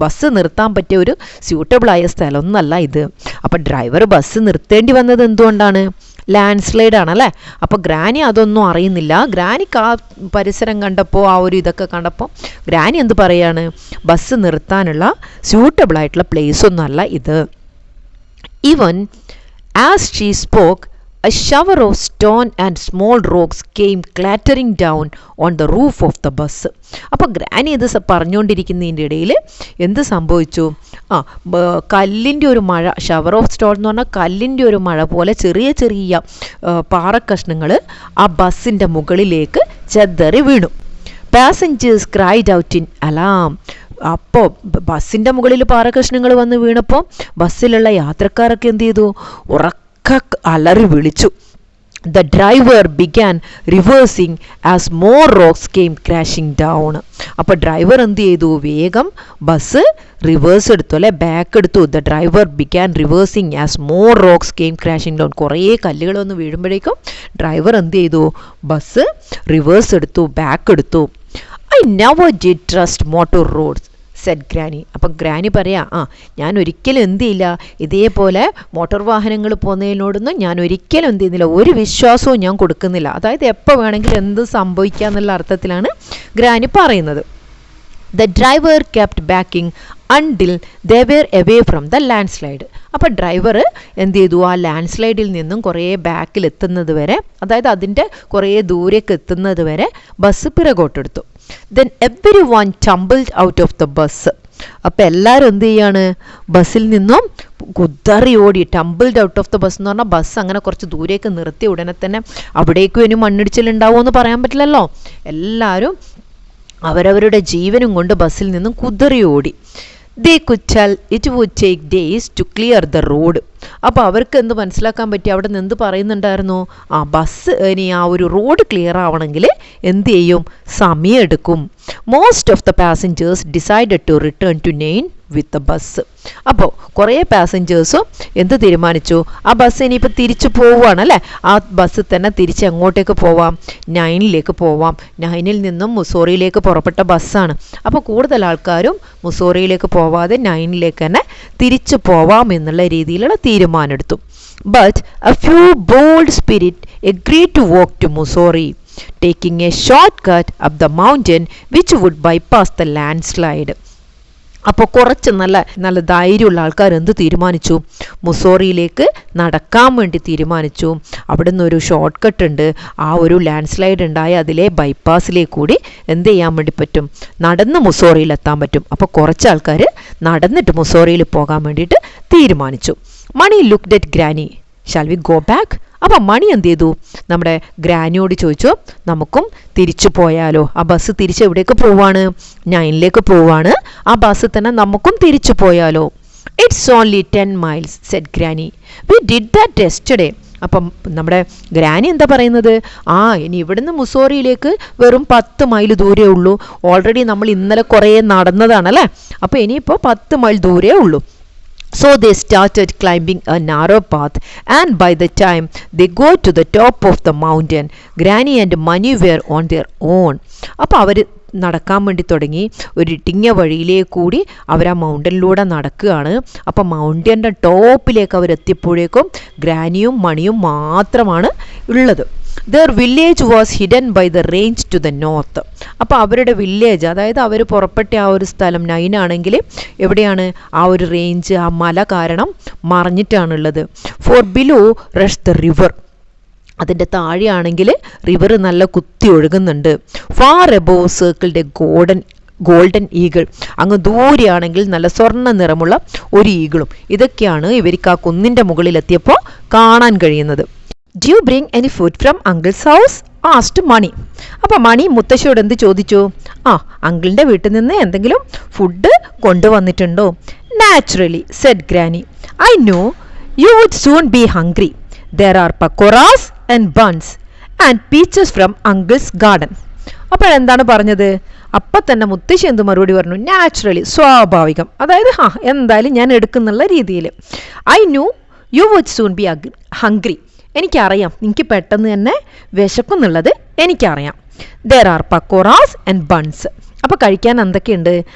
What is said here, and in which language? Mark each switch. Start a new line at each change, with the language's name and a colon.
Malayalam: Bus നിർത്താൻ പറ്റിയ ഒരു സ്യൂട്ടബിളായ സ്ഥലമൊന്നല്ല ഇത്. അപ്പം ഡ്രൈവർ ബസ് നിർത്തേണ്ടി വന്നത് എന്തുകൊണ്ടാണ്, ലാൻഡ് സ്ലൈഡ് ആണല്ലേ. അപ്പോൾ ഗ്രാനി അതൊന്നും അറിയുന്നില്ല. ഗ്രാനിക്ക് ആ പരിസരം കണ്ടപ്പോൾ ആ ഒരു ഇതൊക്കെ കണ്ടപ്പോൾ ഗ്രാനി എന്ത് പറയാണ്, ബസ് നിർത്താനുള്ള സ്യൂട്ടബിൾ ആയിട്ടുള്ള പ്ലേസ് ഒന്നും അല്ല ഇത്.
English: Even as she spoke a shower of stone and small rocks came clattering down on the roof of the bus.
Malayalam: അപ്പോൾ ഗ്രാനി ഇത് പറഞ്ഞുകൊണ്ടിരിക്കുന്നതിൻ്റെ ഇടയിൽ എന്ത് സംഭവിച്ചു, കല്ലിൻ്റെ ഒരു മഴ, ഷവർ ഓഫ് സ്റ്റോൺ എന്ന് പറഞ്ഞാൽ കല്ലിൻ്റെ ഒരു മഴ പോലെ ചെറിയ ചെറിയ പാറക്കഷ്ണങ്ങൾ ആ ബസ്സിൻ്റെ മുകളിലേക്ക് ചെതറി വീണു.
English: Passengers cried out in alarm.
Malayalam: അപ്പോൾ ബസ്സിൻ്റെ മുകളിൽ പാറക്കഷ്ണങ്ങൾ വന്ന് വീണപ്പോൾ ബസ്സിലുള്ള യാത്രക്കാരൊക്കെ എന്ത് ചെയ്തു, അലറി വിളിച്ചു.
English: The driver began reversing as more rocks came crashing down.
Malayalam: അപ്പോൾ ഡ്രൈവർ എന്ത് ചെയ്തു, വേഗം ബസ് റിവേഴ്സ് എടുത്തു അല്ലെ, ബാക്ക് എടുത്തു.
English: The driver began reversing as more rocks came crashing down.
Malayalam: കുറേ കല്ലുകൾ വന്ന് വീഴുമ്പോഴേക്കും ഡ്രൈവർ എന്ത് ചെയ്തു, ബസ് റിവേഴ്സ് എടുത്തു, ബാക്ക് എടുത്തു.
English: I never did trust motor roads, said granny.
Malayalam: അപ്പം ഗ്രാനി പറയാം, ഞാൻ ഒരിക്കലും എന്ത് ചെയ്യില്ല, ഇതേപോലെ മോട്ടോർ വാഹനങ്ങൾ പോകുന്നതിനോടൊന്നും ഞാൻ ഒരിക്കലും എന്ത് ചെയ്യുന്നില്ല, ഒരു വിശ്വാസവും ഞാൻ കൊടുക്കുന്നില്ല. അതായത് എപ്പോൾ വേണമെങ്കിലും എന്ത് സംഭവിക്കുക എന്നുള്ള അർത്ഥത്തിലാണ് ഗ്രാനി പറയുന്നത്.
English: The driver kept backing until they were away from the landslide.
Malayalam: അപ്പോൾ ഡ്രൈവർ എന്ത് ചെയ്തു, ആ ലാൻഡ് സ്ലൈഡിൽ നിന്നും കുറേ ബാക്കിൽ എത്തുന്നത് വരെ, അതായത് അതിൻ്റെ കുറേ ദൂരേക്ക് എത്തുന്നത് വരെ bus പിറകോട്ടെടുത്തു.
English: Then everyone tumbled out of the bus.
Malayalam: അപ്പോൾ എല്ലാവരും എന്ത് ചെയ്യാണ്, ബസ്സിൽ നിന്നും കുതറി ഓടി.
English: tumbled out of the bus
Malayalam: എന്ന് പറഞ്ഞാൽ ബസ് അങ്ങനെ കുറച്ച് ദൂരേക്ക് നിർത്തി ഉടനെ തന്നെ അവിടേക്കും ഇനി മണ്ണിടിച്ചിലുണ്ടാവുമോ എന്ന് പറയാൻ പറ്റില്ലല്ലോ. എല്ലാവരും അവരവരുടെ ജീവനും കൊണ്ട് ബസ്സിൽ നിന്നും കുതറി ഓടി.
English: They could tell it would take days to clear the road.
Malayalam: അപ്പോൾ അവർക്ക് എന്ത് മനസ്സിലാക്കാൻ പറ്റി, അവിടെ നിന്ന് എന്ത് പറയുന്നുണ്ടായിരുന്നു, ബസ് ഇനി ആ ഒരു റോഡ് ക്ലിയർ ആവണമെങ്കിൽ എന്ത് ചെയ്യും, സമയമെടുക്കും.
English: Most of the passengers decided to return to നെയിൻ with the bus.
Malayalam: അപ്പോൾ കുറേ പാസഞ്ചേഴ്സും എന്ത് തീരുമാനിച്ചു, ആ ബസ് ഇനിയിപ്പോൾ തിരിച്ചു പോവുകയാണ് അല്ലേ, ആ ബസ് തന്നെ തിരിച്ച് എങ്ങോട്ടേക്ക് പോവാം, നൈനിലേക്ക് പോവാം. നൈനിൽ നിന്നും മുസോറിയിലേക്ക് പുറപ്പെട്ട ബസ്സാണ്. അപ്പോൾ കൂടുതൽ ആൾക്കാരും മുസോറിയിലേക്ക് പോവാതെ നൈനിലേക്ക് തന്നെ തിരിച്ചു പോവാം എന്നുള്ള രീതിയിലുള്ള തീരുമാനമെടുത്തു.
English: But a few bold spirit agreed to walk to Mussoorie, taking a shortcut up the mountain which would bypass the landslide.
Malayalam: അപ്പോൾ കുറച്ച് നല്ല ധൈര്യമുള്ള ആൾക്കാർ എന്ത് തീരുമാനിച്ചു, മുസോറിയിലേക്ക് നടക്കാൻ വേണ്ടി തീരുമാനിച്ചു. അവിടെ നിന്നൊരു ഷോർട്ട് കട്ട് ഉണ്ട്, ആ ഒരു ലാൻഡ് സ്ലൈഡ് ഉണ്ടായ അതിലെ ബൈപ്പാസിലേക്ക് കൂടി എന്ത് ചെയ്യാൻ വേണ്ടി പറ്റും, നടന്ന് മുസോറിയിലെത്താൻ പറ്റും. അപ്പോൾ കുറച്ച് ആൾക്കാർ നടന്നിട്ട് മുസോറിയിൽ പോകാൻ വേണ്ടിയിട്ട് തീരുമാനിച്ചു.
English: Mani looked at granny, shall we go back?
Malayalam: അപ്പം മണി എന്ത് ചെയ്തു, നമ്മുടെ ഗ്രാനിയോട് ചോദിച്ചു, നമുക്കും തിരിച്ചു പോയാലോ, ആ ബസ് തിരിച്ച് എവിടേക്ക് പോവാണ്, നൈനിലേക്ക് പോവാണ്, ആ ബസ് തന്നെ നമുക്കും തിരിച്ചു പോയാലോ.
English: It's only 10 miles, said granny. We did that yesterday.
Malayalam: അപ്പം നമ്മുടെ ഗ്രാനി എന്താ പറയുന്നത്, ഇനി ഇവിടുന്ന് മുസോറിയിലേക്ക് വെറും 10 മൈൽ ദൂരേ ഉള്ളൂ. ഓൾറെഡി നമ്മൾ ഇന്നലെ കുറേ നടന്നതാണല്ലേ, അപ്പോൾ ഇനിയിപ്പോൾ 10 മൈൽ ദൂരേ ഉള്ളൂ.
English: So they started climbing a narrow path, and by the time they got to the top of the mountain, Granny and Mani were on their own.
Malayalam: അപ്പോൾ അവർ നടക്കാൻ വേണ്ടി തുടങ്ങി. ഒരു ഇടുങ്ങിയ വഴിയിലേക്ക് കൂടി അവർ ആ മൗണ്ടനിലൂടെ നടക്കുകയാണ്. അപ്പോൾ മൗണ്ടൻ്റെ ടോപ്പിലേക്ക് അവരെത്തിയപ്പോഴേക്കും ഗ്രാനിയും മണിയും മാത്രമാണ് ഉള്ളത്. Their village was hidden by the range to the north. അപ്പോൾ അവരുടെ വില്ലേജ്, അതായത് അവർ പുറപ്പെട്ട ആ ഒരു സ്ഥലം നൈനാണെങ്കിൽ എവിടെയാണ്, ആ ഒരു റേഞ്ച്, ആ മല കാരണം മറഞ്ഞിട്ടാണുള്ളത്.
English: far below rush the river,
Malayalam: അതിൻ്റെ താഴെയാണെങ്കിൽ റിവർ നല്ല കുത്തി ഒഴുകുന്നുണ്ട്.
English: far above circled a golden eagle,
Malayalam: അങ്ങ് ദൂരെയാണെങ്കിൽ നല്ല സ്വർണ്ണ നിറമുള്ള ഒരു ഈഗിളും. ഇതൊക്കെയാണ് ഇവർക്ക് ആ കുന്നിൻ്റെ മുകളിലെത്തിയപ്പോൾ കാണാൻ കഴിയുന്നത്.
English: Do you bring any food from uncle's house? asked Mani.
Malayalam: അപ്പോൾ മണി മുത്തശ്ശിയോട് എന്ത് ചോദിച്ചു, അങ്കിളിൻ്റെ വീട്ടിൽ നിന്ന് എന്തെങ്കിലും food കൊണ്ടുവന്നിട്ടുണ്ടോ?
English: Naturally, said Granny. I know you would soon be hungry. There are pakoras and buns and peaches from uncle's garden.
Malayalam: അപ്പോഴെന്താണ് പറഞ്ഞത്? അപ്പം തന്നെ മുത്തശ്ശി എന്ത് മറുപടി പറഞ്ഞു? നാച്ചുറലി, സ്വാഭാവികം. അതായത് എന്തായാലും ഞാൻ എടുക്കുന്നുള്ള രീതിയിൽ.
English: I knew you would soon be hungry.
Malayalam: എനിക്കറിയാം എനിക്ക് പെട്ടെന്ന് തന്നെ വിശക്കുന്നുള്ളത് എനിക്കറിയാം.
English: There are pakoras and buns.
Malayalam: അപ്പോൾ കഴിക്കാൻ എന്തൊക്കെയുണ്ട്?